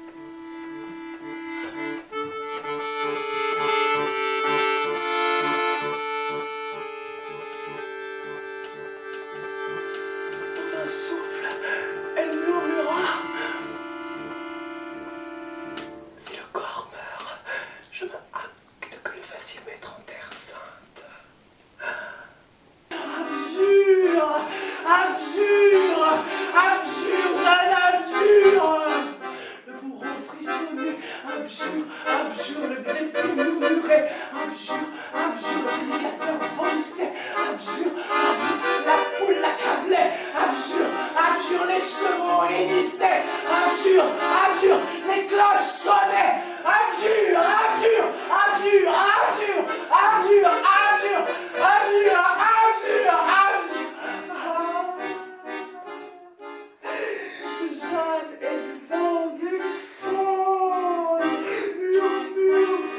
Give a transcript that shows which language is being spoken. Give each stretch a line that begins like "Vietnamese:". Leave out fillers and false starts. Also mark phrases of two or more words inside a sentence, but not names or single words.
French: Dans un souffle, elle murmura: si le corps meurt, je me acte que le fassiez mettre en terre sainte. Abjure! Abjure! Abjure, Jeanne, abjure! Le bourreau frissonnait. Abjure, abjure, le greffier murmurait. Abjure, abjure, le prédicateur vomissait. Abjure, abjure, la foule l'accablait. Abjure, abjure, les chevaux hennissaient. Abjure, abjure, les cloches sonnaient. Abjure, abjure, abjure, abjure, abjure, abjure, abjure, abjure, abjure. Jeanne exsangue et folle murmure